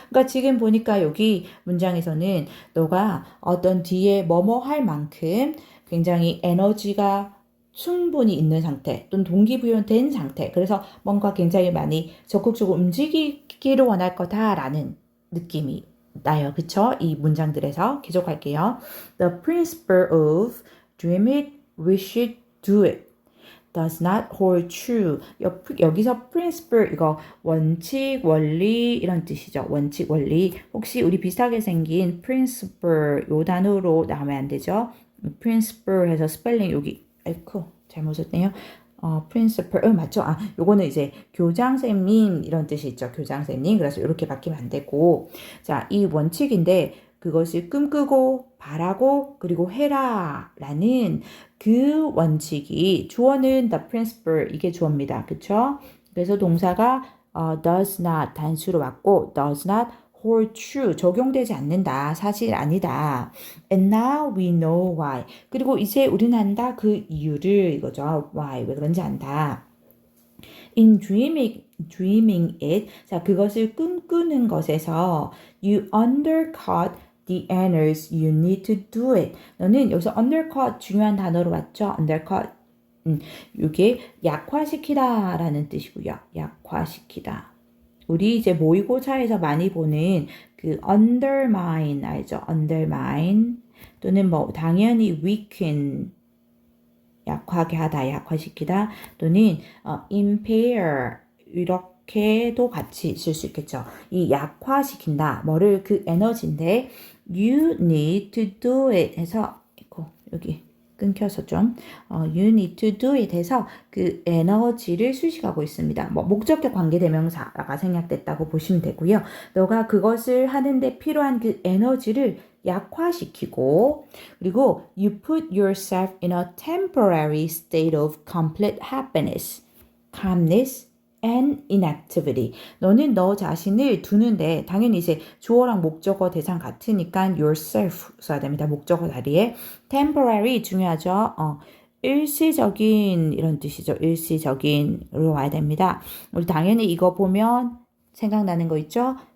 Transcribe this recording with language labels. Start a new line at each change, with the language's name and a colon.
Korean: 그러니까 지금 보니까 여기 문장에서는 너가 어떤 뒤에 뭐뭐 할 만큼 굉장히 에너지가 충분히 있는 상태 또는 동기부여된 상태, 그래서 뭔가 굉장히 많이 적극적으로 움직이기를 원할 거다라는 느낌이 나요. 그쵸? 이 문장들에서 계속할게요.
English: The principle of dream it, wish it, do it does not hold true.
Korean: 여기서 principle 이거 원칙, 원리 이런 뜻이죠. 원칙, 원리. 혹시 우리 비슷하게 생긴 principle 요 단어로 나오면 안 되죠. principle 해서 스펠링 여기 아이쿠 잘못 썼네요. principal 맞죠? 요거는 이제 교장선생님 이런 뜻이 있죠. 교장선생님. 그래서 이렇게 바뀌면 안 되고 자, 이 원칙인데 그것을 꿈꾸고 바라고 그리고 해라 라는 그 원칙이 주어는 the principle 이게 주어입니다. 그쵸? 그래서 동사가 does not 단수로 왔고 does not hold true 적용되지 않는다. 사실 아니다.
English: And now we know why.
Korean: 그리고 이제 우리는 안다. 그 이유를 이거죠. why. 왜 그런지 안다.
English: In dreaming it.
Korean: 자, 그것을 꿈꾸는 것에서
English: you undercut the errors you need to do it.
Korean: 너는 여기서 undercut 중요한 단어로 왔죠. undercut. 이게 약화시키다 라는 뜻이고요. 약화시키다. 우리 이제 모의고사에서 많이 보는 그 undermine 알죠? undermine 또는 뭐 당연히 weaken 약하게 하다, 약화시키다 또는 impair 이렇게도 같이 쓸 수 있겠죠. 이 약화시킨다 뭐를 그 에너지인데
English: you need to do it
Korean: 해서 여기 끊겨서 좀 you need to do it 해서 그 에너지를 수식하고 있습니다. 뭐 목적격 관계대명사가 생략됐다고 보시면 되고요. 너가 그것을 하는데 필요한 그 에너지를 약화시키고 그리고
English: you put yourself in a temporary state of complete happiness, calmness, and inactivity.
Korean: 너는 너 자신을 두는데 당연히 이제 주어랑 목적어 대상 같으니까 yourself 써야 됩니다. 목적어 자리에 temporary 중요하죠. 일시적인 이런 뜻이죠. 일시적인으로 와야 됩니다. 우리 당연히 이거 보면 생각나는 거 있죠?